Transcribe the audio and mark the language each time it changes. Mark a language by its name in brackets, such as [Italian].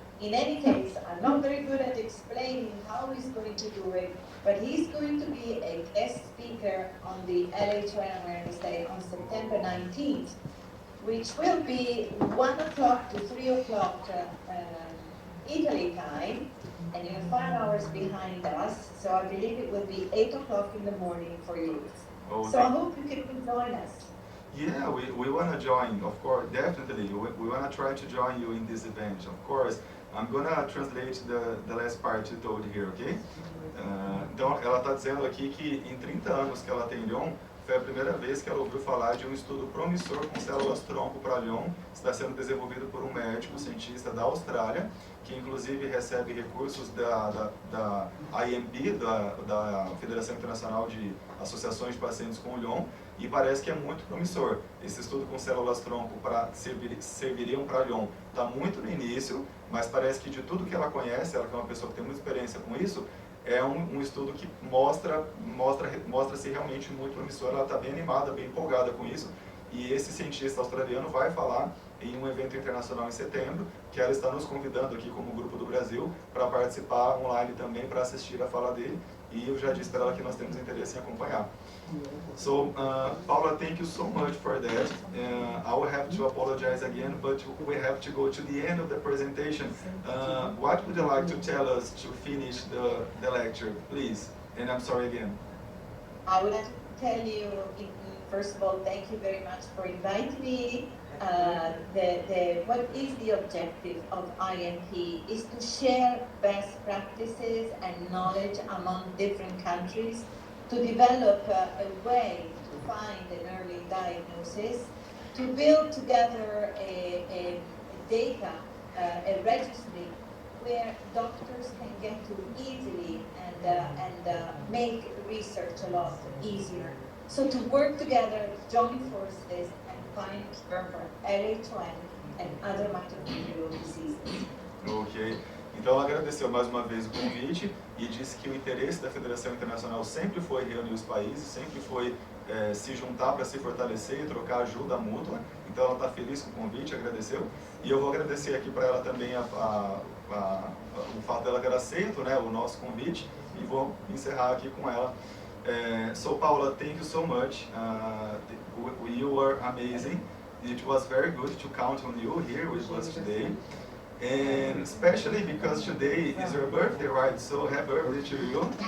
[English] In any case, I'm not very good at explaining how he's going to do it, but he's going to be a guest speaker on the LHON Awareness Day on September 19th, which will be 1 o'clock to 3 o'clock Italy time, and you're 5 hours behind us, so I believe it will be 8 o'clock in the morning for you. Oh, so I hope you can join us. Yeah, we want to join, of course, definitely. We want to try to join you in this event, of course. I'm going to translate the last part you told here, okay? [Portuguese] Então, ela está dizendo aqui que em 30 anos que ela tem Lyon, foi a primeira vez que ela ouviu falar de um estudo promissor com células-tronco para Lyon, que está sendo desenvolvido por um médico, cientista da Austrália, que inclusive recebe recursos da IMP, da Federação Internacional de Associações de Pacientes com Lyon, e parece que é muito promissor. Esse estudo com células-tronco serviriam para Lyon está muito no início, mas parece que de tudo que ela conhece, ela que é uma pessoa que tem muita experiência com isso, é um estudo que mostra-se realmente muito promissor. Ela está bem animada, bem empolgada com isso, e esse cientista australiano vai falar em um evento internacional em setembro, que ela está nos convidando aqui como grupo do Brasil para participar online também, para assistir a fala dele, e eu já disse para ela que nós temos interesse em acompanhar. [English] So, Paula, thank you so much for that. I will have to apologize again, but we have to go to the end of the presentation. What would you like to tell us to finish the lecture, please? And I'm sorry again. I would like to tell you, first of all, thank you very much for inviting me. What is the objective of IMP is to share best practices and knowledge among different countries, to develop a way to find an early diagnosis, to build together a data, a registry where doctors can get to easily and make research a lot easier. So to work together, join forces, and find cure for LHON and other mitochondrial diseases. Ok. [Portuguese] Então ela agradeceu mais uma vez o convite e disse que o interesse da Federação Internacional sempre foi reunir os países, sempre foi se juntar para se fortalecer e trocar ajuda mútua. Então ela está feliz com o convite, agradeceu. E eu vou agradecer aqui para ela também o fato dela ter aceito, né, o nosso convite, e vou encerrar aqui com ela. [English] So Paula, thank you so much. You were amazing. It was very good to count on you here with us today. And especially because today is your birthday, right? So happy birthday to you.